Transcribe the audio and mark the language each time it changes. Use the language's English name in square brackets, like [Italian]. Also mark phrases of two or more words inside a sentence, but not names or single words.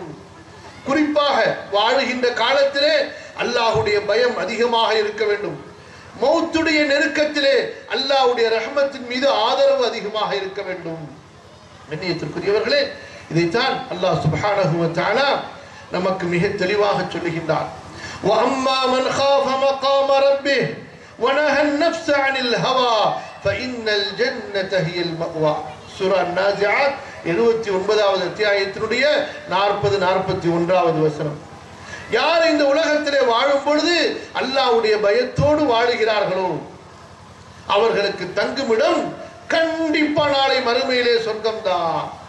[Tamil] குறிப்பாக வாழுகின்ற காலத்திலே அல்லாஹ்வுடைய பயம் அதிகமாக இருக்க வேண்டும். மௌத்துடைய நெருக்கத்திலே அல்லாஹ்வுடைய ரஹ்மத்தின் மீது ஆதரவு அதிகமாக இருக்க வேண்டும். கண்ணியத்திற்குரியவர்களே, இதைத்தான் [Arabic] الله سبحانه وتعالى [Tamil] நமக்கு மிக தெளிவாக சொல்லுகின்றார். [Arabic] وَأَمَّا مَنْ خَافَ مَقَامَ رَبِّهِ وَنَهَى النَّفْسَ عَنِ الْهَوَى فَإِنَّ الْجَنَّةَ هِيَ الْمَأْوَى. [Tamil] சூரா நாஸிஆத் 79வது அத்தியாயத்தினுடைய 40-41வது வசனம். யார் இந்த உலகத்திலே வாழும் பொழுது அல்லாஹ்வுடைய பயத்தோடு வாழுகிறார்களோ அவர்களுக்கு தங்குமிடம் கண்டிப்பா நாளை மறுமையிலே சொர்க்கம்தான்.